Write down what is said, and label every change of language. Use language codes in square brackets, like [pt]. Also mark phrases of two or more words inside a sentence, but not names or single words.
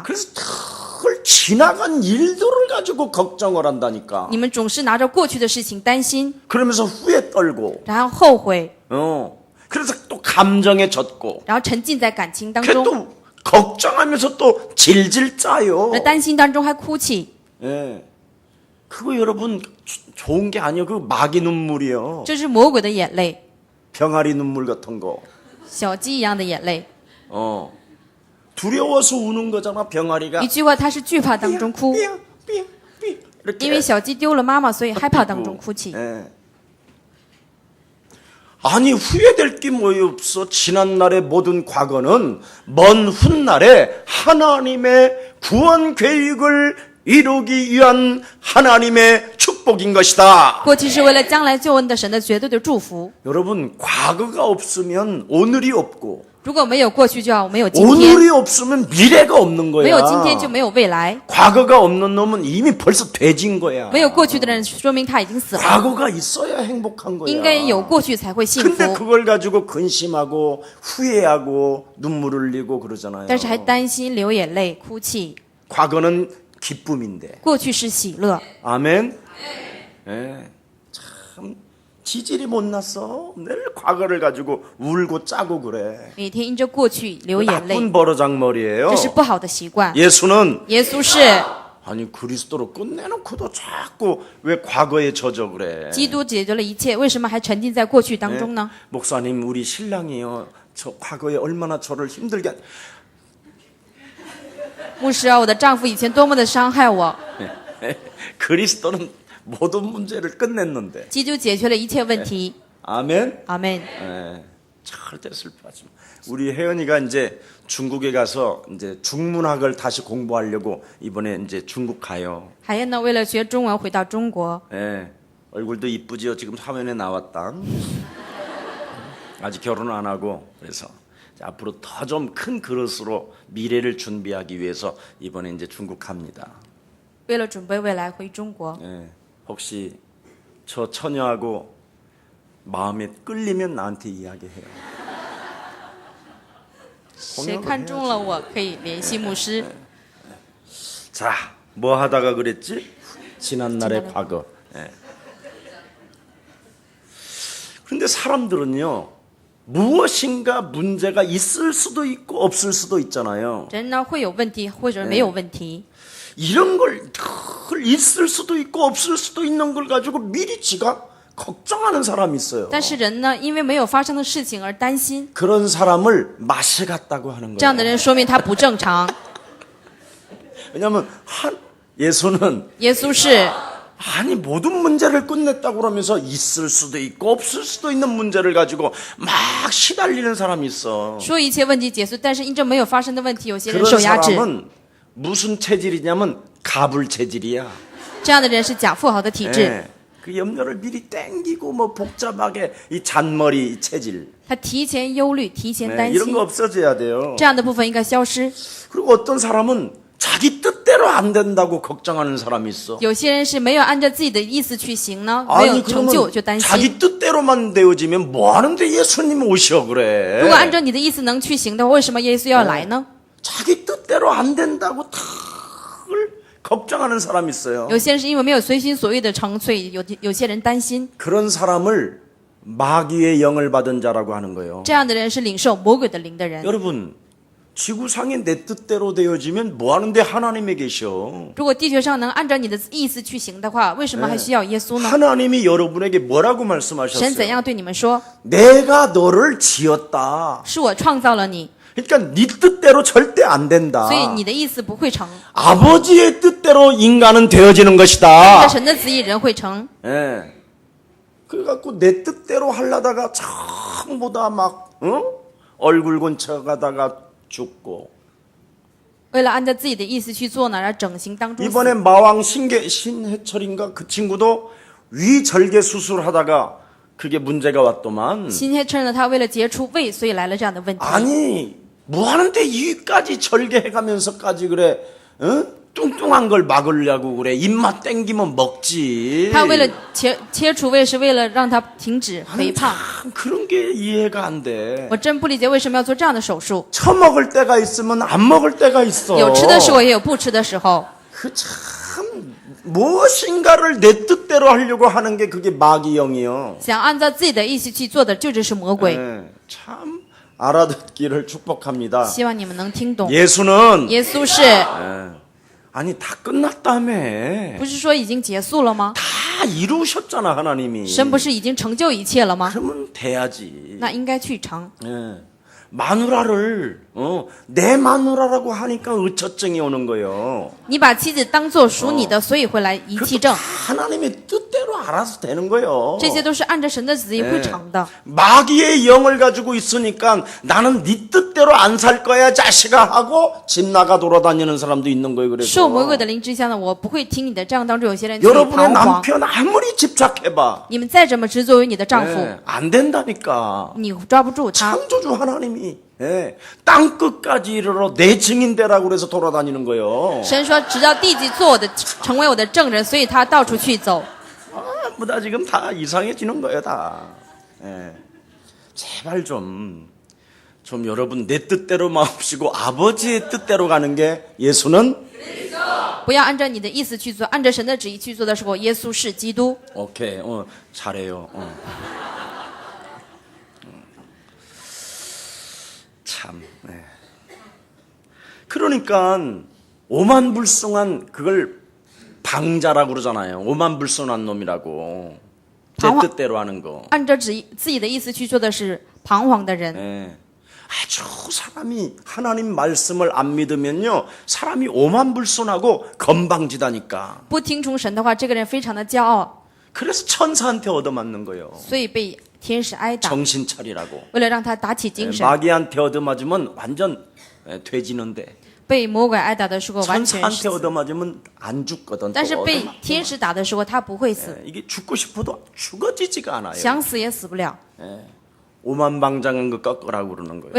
[ko] 그래서 늘 지나간 일들을 가지고 걱정을 한다니까. [zh] 你们总是拿着过去的事情担心， [ko] 그러면서 후회 떨고. [zh] 然后后悔， [ko] 그래서 또 감정에 젖고. [zh] 然后沉浸在感情当 [ko] 그래 [zh] 中， [ko] 또 걱정하면서 또 질질 짜요. [zh] 在担心当中还哭泣。 [ko] 예. 그거 여러분 좋은 게 아니에요. 그 마귀 눈물이에요. [zh] 这是魔鬼的眼泪， [ko] 병아리 눈물 같은 거. [zh] 小鸡一样的眼泪。 [ko] 두려워서 우는 거잖아, 병아리가. [zh] 一句话，他是惧怕当中哭， [ko] 삐약, 삐약, 삐약. 이렇게. [zh] 因为小鸡丢了妈妈，所以害怕当中哭泣。 [ko] 예. 아니 후회될 게 뭐이 없어. 지난날의 모든 과거는 먼 훗날에 하나님의 구원 계획을 이루기 위한 하나님의 축복인 것이다. [zh] 过去是为了将来救恩的神的绝对的祝福。 [ko] 여러분 과거가 없으면 오늘이 없고 [zh] 如果没有过去，就要没有今天； [ko] 오늘이 없으면 미래가 없는 [zh] 没有 [ko] 거야. [zh] 今天，就没有未来。 [ko] 과거가 없는 놈은 이미 벌써 돼진 거야. [zh] 没有过去的人，说明他已经死了。 [ko] 과거가 있어야 행복한 거야. [zh] 应该有过去才会幸 [ko] 근데 [zh] 福， [ko] 그걸 가지고 근심하고 후회하고 눈물 흘리고 그러잖아요. [zh] 但是还担心、流眼泪、哭泣。 [ko] 과거는 기쁨인데. [zh] 过去是喜乐， [ko] 아멘. 예. 참 지질이 못 났어. 늘 과거를 가지고 울고 짜고 그래. [zh] 每天因着过去流眼泪， [ko] 나쁜 버르장머리예요. [zh] 这是不好的习惯。 [ko] 예수는 [zh] 耶稣是 [ko] 아니 그리스도로 끝내놓고도 자꾸 왜 과거에 젖어 그래. [zh] 基督解决了一切，为什么还沉浸在过去当中呢？ [ko] 목사님 우리 신랑이요. 저 과거에 얼마나 저를 힘들게 [zh] 牧师啊，我的丈夫以前多么的伤害我， [ko] 그리스도는 모든 문제를 끝냈는데. [zh] 基督解决了一切问题。 [ko] 아멘. [zh] 阿门。 [ko] 예, 절대 슬퍼하지 마. 우리 혜연이가 이제 중국에 가서 이제 중문학을 다시 공부하려고 이번에 이제 중국 가요. [zh] 海燕呢，为了学中文回到中国， [ko] 예, 얼굴도 이쁘지요. 지금 화면에 나왔다. 아직 결혼 안 하고 그래서 앞으로 더 좀 큰 그릇으로 미래를 준비하기 위해서 이번에 이제 중국 갑니다. [zh] 为了准备未来回中国。 [ko] 예, 혹시 저 처녀하고 마음에 끌리면 나한테 이야기해요. [zh] 谁看中了我，可以联系牧师。 [ko] 자, 뭐 하다가 그랬지? 지난날의 과거. 예. 그런데 사람들은요, 무엇인가 문제가 있을 수도 있고 없을 수도 있잖아요. [zh] 人呢会有问题，或者没有问题。 [ko] 이런 걸 늘 있을 수도 있고 없을 수도 있는 걸 가지고 미리 지가 걱정하는 사람이 있어요. [zh] 但是人呢，因为没有发生的事情而担心， [ko] 그런 사람을 맛이 같다고 하는 [zh] 这样的 [ko] 거예요. [zh] 人说明他不正常。 [ko] 왜냐하면 예수는 [zh] 耶稣是 [ko] 아니 모든 문제를 끝냈다고 그러면서 있을 수도 있고 없을 수도 있는 문제를 가지고 막 시달리는 사람이 있어. [zh] 说一切问题解决，但是因着没有发生的问题，有些人 [ko] 그런 [zh] 受压制。 [ko] 사람은 무슨 체질이냐면 가불 체질이야. [zh] 这样的人是假富豪的体质， [ko] 예, 그 염려를 미리 땡기고 뭐 복잡하게 이 잔머리 이 체질 [zh] 他提前忧虑，提前 [ko] 네, [zh] 担 [ko] 이런 [zh] 心 [ko] 거 ， 없어져야 돼요. [zh] 这样的部分应该消失。 [ko] 그리고 어떤 사람은 자기 뜻대로 안 된다고 걱정하는 사람이 있어. [zh] 有些人是没有按照自己的意思去行呢，没 [ko] 아니 [zh] 有成就就担 [ko] 그러면 [zh] 心。 [ko] 자기 뜻대로만 되어지면 뭐 하는데 예수님 오셔 그래. [zh] 如果按照你的意思能去行的话，为什么耶稣要来呢？ [ko] 자기 뜻대로 안 된다고 늘 걱정하는 사람이 있어요. [zh] 有些人是因为没有随心所欲的成，所以有些人担心。 [ko] 그런 사람을 마귀의 영을 받은 자라고 하는 거예요. [zh] 这样的人是领受魔鬼的灵的人。 [ko] 여러분 지구상이 내 뜻대로 되어지면 뭐 하는데 하나님에 계셔? [zh] 如果地球上能按照你的意思去行的话，为什么还需要耶稣呢？ [ko] 하나님이 여러분에게 뭐라고 [zh] 神怎 [ko] 말씀하셨어요? [zh] 样对你们说？ [ko] 내가 너를 지었다. [zh] 是我创造了你， [ko] 그러니까 네 뜻대로 절대 안 된다. [zh] 所以你的意思不会成。 [ko] 아버지의 뜻대로 인간은 되어지는 [zh] 按 [ko] 것이다. [zh] 照神的旨意，人会成。 [ko] 예. 그래갖고 내 뜻대로 하려다가 전부 다 막 얼굴 곤쳐가다가 죽고 [zh] 为了按照自己的意思去做呢，然后整形当中死。 [ko] 이번에 마왕 신해철인가 그 친구도 위절개 수술하다가 그게 문제가 왔더만 [zh] 新天趁着他为了结出胃，所以来了这样的问题。 [ko] 아니 뭐 하는데 위까지 절개해가면서까지 그래 뚱뚱한 걸 막으려고 그래 입맛 땡기면 먹지 [zh] 他为了切除胃，是为了让他停止肥胖。 [ko] 참 그런 게 이해가 안 돼 [zh] 我真不理解为什么要做这样的手术。 [ko] 처먹을 때가 있으면 안 먹을 때가 있어 [zh] 有吃的时候，也有不吃的时候。 [ko] 그 참 무엇인가를 내 뜻대로 하려고 하는 게 그게 마귀 영이요 [zh] 想按照自己的意思去做的，就这是魔鬼。 [ko] 참 알아듣기를 축복합니다 [zh] 希望你们能听懂。 [ko] 예수는 [zh] 耶稣是 [ko] 아니 다 끝났다며 [zh] 不是说已经结束了吗？ [ko] 다 이루셨잖아 하나님이 [zh] 神不是已经成就一切了吗？ [ko] 그러면 돼야지 [zh] 那应该去成。 [ko] 예. 마누라를 내 마누라라고 하니까 의처증이 오는 거예요 [zh] 你把妻子当做属你的，所以会来遗弃 [ko] 그것도 [zh] 症。 [ko] 하나님의 뜻대로 알아서 되는 거예요 [zh] 这些都是按照神的旨意会成的。 [ko] 마귀의 영을 가지고 있으니까 나는 네 뜻대로 안 살 거야 자식아 하고 집 나가 돌아다니는 사람도 있는 거예요 [zh] 受魔鬼 [ko] 그래서 [zh] 的灵之下呢，我不会听你的。这样当中有些人去 [ko] 여러분의 [zh] 彷徨。 [ko] 남편 아무리 집착해봐 [zh] 你们再怎么执着于你的丈夫， [ko] 예, 안 된다니까 [zh] 你抓不住他。 [ko] 창조주 하나님이 예, 땅 끝까지 이르러 내 증인되라고 그래서 돌아다니는 거예요 [zh] 神说，直到地极做我的，成为我的证人，所以他到处去走。 [ko] 전부 다 지금 다 이상해지는 거예요 다 예. 제발 좀 여러분 내 뜻대로 마옵시고 아버지의 뜻대로 가는 게 예수는 [zh] 不要按照你的意思去做，按照神的旨意去做的时候，耶稣是基督。 [ko] 오케이 잘해요 참 그러니까 오만불성한 그걸 방자라고 그러잖아요 오만불성한 놈이라고 내 방황- 뜻대로 하는 거 [zh] 按照自己的意思去做的是彷徨的人。 [ko] 예. 아주 사람이 하나님 말씀을 안 믿으면요 사람이 오만불손하고 건방지다니까 [zh] 不听从神的话，这个人非常的骄傲， [ko] 그래서 천사한테 얻어맞는 거예요 [zh] 所以被天使挨打。 [ko] 정신 차리라고 [zh] 为了让他打起精神， [ko] 마귀한테 얻어맞으면 완전 돼지는데 [zh] 被魔鬼挨打的时候完全 [ko] 천사한테 [zh] 是死， [ko] 얻어맞으면 안 죽거든 [zh] 但是 [ko] 또 [zh] 被 [ko] 얻어맞- [zh] 天使打的时候他不会死， [ko] 이게 죽고 싶어도 죽어지지가 않아요 [zh] 想死也死不了。 [ko] 오만방장한 거 꺾으라고 그러는 거예요